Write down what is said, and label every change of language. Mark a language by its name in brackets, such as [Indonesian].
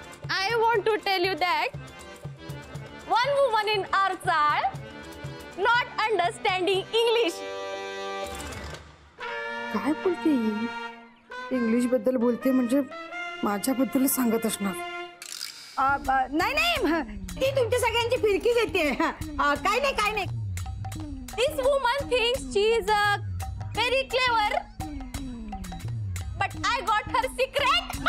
[English] I want to tell you that one woman in our child not understanding English. [Marathi] काय बोलते? English बद्दल बोलते म्हणजे माझ्याबद्दल सांगत असणार. नाही, ती तुमच्या सगळ्यांची फिरकी घेते. काय नाही. [English] This woman thinks she is very clever, but I got her secret.